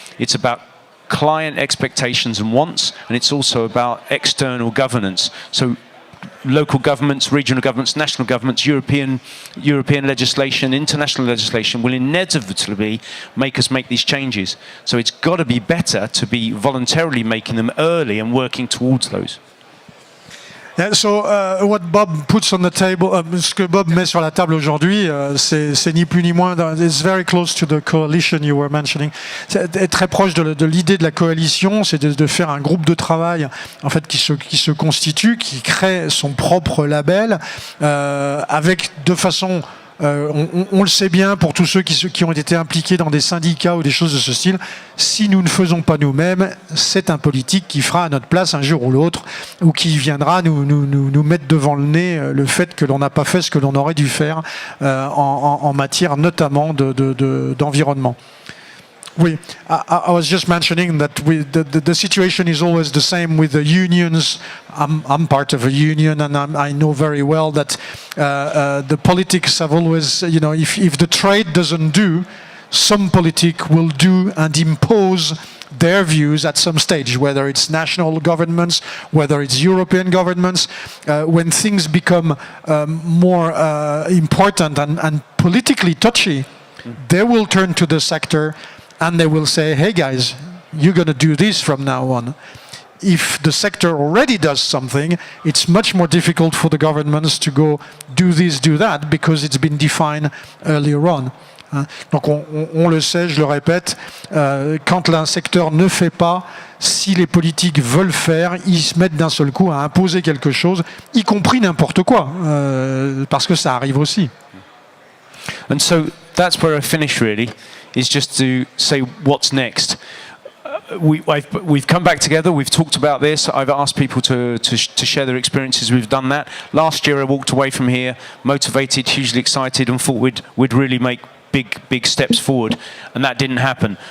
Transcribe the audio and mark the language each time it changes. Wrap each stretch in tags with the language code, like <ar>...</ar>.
<en>It's about client expectations and wants, and it's also about external governance. So local governments, regional governments, national governments, European legislation, international legislation will inevitably make us make these changes. So it's got to be better to be voluntarily making them early and working towards those. Yeah, so what Bob puts on the table,</en> <fr>ce que Bob met sur la table aujourd'hui, c'est ni plus ni moins.</fr> <en>It's very close to the coalition you were mentioning.</en> <fr>C'est très proche de l'idée de la coalition, c'est de faire un groupe de travail en fait qui se constitue, qui crée son propre label, avec de façon on le sait bien pour tous ceux qui ont été impliqués dans des syndicats ou des choses de ce style, si nous ne faisons pas nous-mêmes, c'est un politique qui fera à notre place un jour ou l'autre, ou qui viendra nous mettre devant le nez le fait que l'on n'a pas fait ce que l'on aurait dû faire en matière notamment d'environnement.</fr> <en>I was just mentioning that the situation is always the same with the unions. I'm part of a union, and I know very well that the politics have always, you know, if the trade doesn't do, some politic will do and impose their views at some stage, whether it's national governments, whether it's European governments. When things become more important and politically touchy, they will turn to the sector and they will say, hey guys, you're going to do this from now on. If the sector already does something, it's much more difficult for the governments to go do this, do that, because it's been defined earlier on.</en> <fr>Donc on le sait, je le répète, quand un secteur ne fait pas, si les politiques veulent faire, ils se mettent d'un seul coup à imposer quelque chose, y compris n'importe quoi, parce que ça arrive aussi.</fr> <en>And so that's where I finish really, is just to say what's next. We've come back together, we've talked about this, I've asked people to share their experiences, we've done that. Last year I walked away from here motivated, hugely excited, and thought we'd really make big steps forward, and that didn't happen.</en>